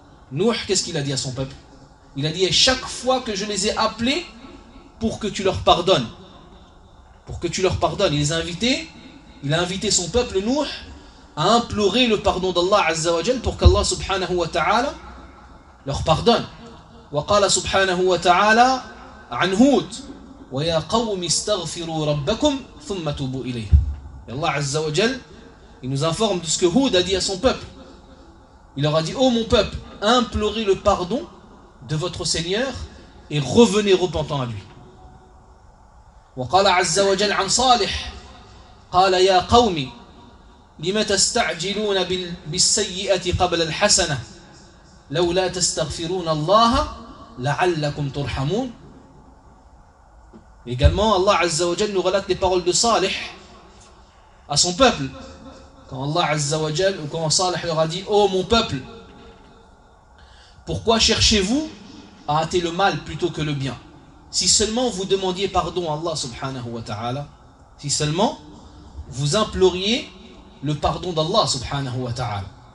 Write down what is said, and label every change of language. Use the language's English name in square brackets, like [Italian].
[French] Nuh, qu'est-ce qu'il a dit à son peuple? Il a dit chaque fois que je les ai appelés pour que tu leur pardonnes. Pour que tu leur pardonnes, il a invité son peuple Nuh à implorer le pardon d'Allah Azza wa Jal pour qu'Allah subhanahu wa ta'ala leur pardonne. [Arabic] وقال سبحانه وتعالى عن هود ويا قوم استغفروا ربكم ثم توبوا إليه. [French] Allah Azza wa Jal, il nous informe de ce que Hud a dit à son peuple. Il leur a dit oh mon peuple, implorez le pardon de votre Seigneur et revenez repentant à lui. [Arabic] وقال عز وجل عن صالح قال يا قوم لما تستعجلون بالسيئة قبل الحسنة لولا تستغفرون الله لعلكم ترحمون. [French] Également Allah Azza wa Jalla nous relate les paroles de Salih à son peuple. Quand Allah Azza wa Jalla ou quand Salih leur a dit oh mon peuple, pourquoi cherchez-vous à hâter le mal plutôt que le bien? Si seulement vous demandiez pardon à Allah subhanahu wa ta'ala, si seulement vous imploriez le pardon d'Allah subhanahu wa ta'ala.